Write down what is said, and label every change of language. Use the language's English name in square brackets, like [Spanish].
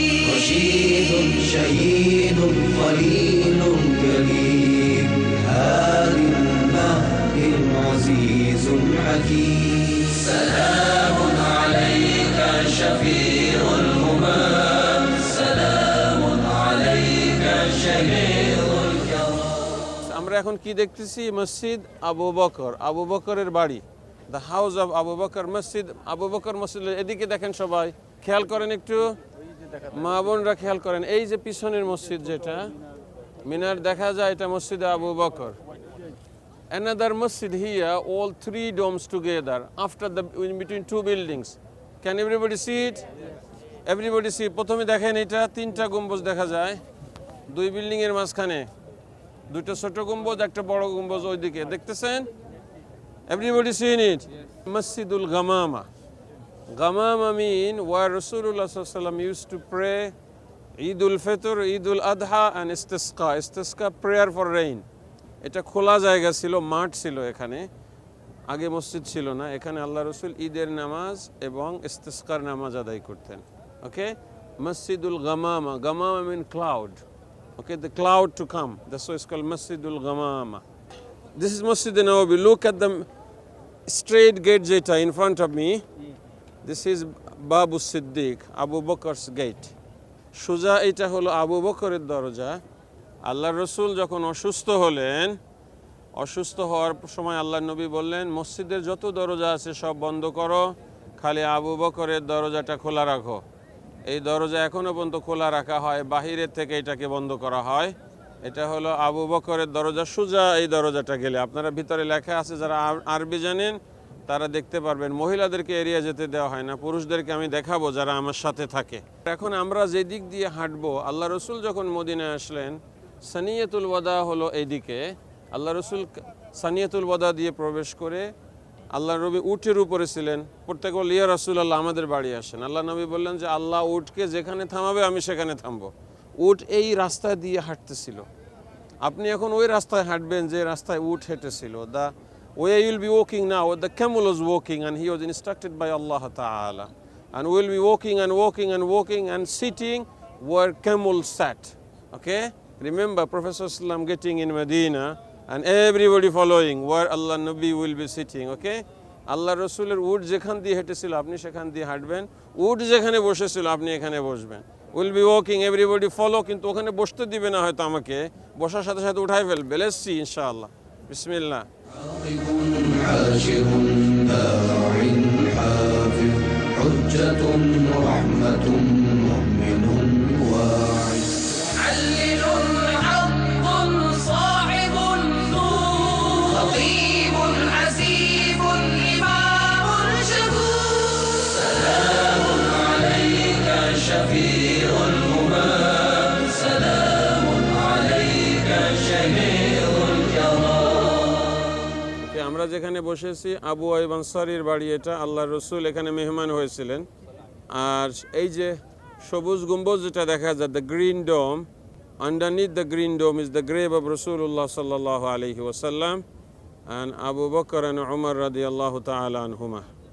[Arabic] رشيد شهيد خليل كريم هاد مهد عزيز حكيم سلام عليك شفيع الهمام سلام عليك شهيد الكرام [Bangla] আমরা এখন কি দেখতেছি? মসজিদ আবু বকর, আবু বকরের বাড়ি, [English] The house of Abu Bakr Masjid. [Bangla] আবু বকর মসজিদ, এদিকে দেখেন সবাই, খেয়াল করেন একটু, মা বোনরা খেয়াল করেন। এই যে পিছনের মসজিদ যেটা মিনার দেখা যায়, এটা মসজিদ Abu Bakr. [English] Another masjid here, all 3 domes together after the in between 2 buildings. Can everybody see it? Everybody see? [Bangla] প্রথমে দেখেন এটা 3টা গম্বুজ দেখা যায় 2 বিল্ডিং এর মাঝখানে, 2টা ছোট গম্বুজ, একটা বড় গম্বুজ ওইদিকে, দেখতেছেন? [English] Everybody seen it? Masjidul Ghamama. Ghamama mean where Rasulullah sallallahu alaihi wasallam used to pray Eidul Fitr, Eidul Adha and Istisqa. Istisqa prayer for rain. [Bangla] এটা খোলা জায়গা ছিল, মাঠ ছিল এখানে, আগে মসজিদ ছিল না। এখানে আল্লাহ রসুল ঈদের নামাজ এবং ইস্তিসকার নামাজ আদায় করতেন। ওকে, মসজিদুল গামামা, গামামা মিন cloud. [English] Okay, the cloud to come, that's why it's called Masjidul Ghamama. This is Masjid Nawawi. Look at the straight gate যেটা in front of me. This is Babu Siddiq, Abu Bakr's gate. [Bangla] সোজা এটা হলো আবু বকরের দরজা। আল্লাহ রসুল যখন অসুস্থ হলেন, অসুস্থ হওয়ার সময় আল্লাহ নবী বললেন, মসজিদের যত দরজা আছে সব বন্ধ করো, খালি আবু বকরের দরজাটা খোলা রাখো। এই দরজা এখনো পর্যন্ত খোলা রাখা হয়, বাহিরের থেকে এটাকে বন্ধ করা হয়। এটা হলো আবু বকরের দরজা। সোজা এই দরজাটা গেলে, আপনারা ভিতরে লেখা আছে, যারা আরবি জানেন তারা দেখতে পারবেন। মহিলাদেরকে এরিয়া যেতে দেওয়া হয় না, পুরুষদেরকে আমি দেখাবো যারা আমার সাথে থাকে। এখন আমরা যে দিক দিয়ে হাঁটবো, আল্লাহ রসুল যখন মদিনায় আসলেন, সানিয়াতুল ওয়াদা হলো এইদিকে। আল্লাহ রসুল সানিয়াতুল ওয়াদা দিয়ে প্রবেশ করে আল্লাহ নবী উটের উপরে ছিলেন। প্রত্যেক বলল, ইয়া রাসূলুল্লাহ আমাদের বাড়ি আসেন। আল্লাহ নবী বললেন যে আল্লাহ উটকে যেখানে থামাবে আমি সেখানে থামবো। উট এই রাস্তা দিয়ে হাঁটতেছিল, আপনি এখন ওই রাস্তায় হাঁটবেন যে রাস্তায় উট হেঁটেছিল। [English] The way you will be walking now, the camel was walking and he was instructed by Allah Ta'ala, and we will be walking and walking and walking and sitting where camels sat. Okay, remember Prophet Sallam getting in Medina and everybody following where Allah Nabi will be sitting. [Bangla] Okay, আল্লাহ রসুলের উট যেখান দিয়ে হেঁটেছিল আপনি সেখান দিয়ে হাঁটবেন, উট যেখানে বসেছিল আপনি এখানে বসবেন। [English] will be walking, everybody follow, [Bangla] কিন্তু ওখানে বসতে দিবে না হয়তো, আমাকে বসার সাথে সাথে উঠাই ফেলবে। [English] Let's see ইনশাআল্লাহ। বিসমিল্লাহ। [Arabic] عاشر داع حافظ حجة رحمة مؤمن واعظ علل حق صاحب النور خطيب حسيب إمام شكور سلام عليك شفيع الهمام سلام عليك شهير الكرام। [Bangla] আমরা যেখানে বসেছি আবু আইয়ুব আনসারীর বাড়ি এটা। আল্লাহ রসুল এখানে মেহমান হয়েছিলেন। আর এই যে সবুজ গম্বুজ যেটা দেখা যায়, [English] The green dome, underneath the green dome is the grave of রাসূলুল্লাহ সাল্লাল্লাহু আলাইহি ওয়াসাল্লাম and Abu Bakr and Umar radiyallahu ta'ala anhuma.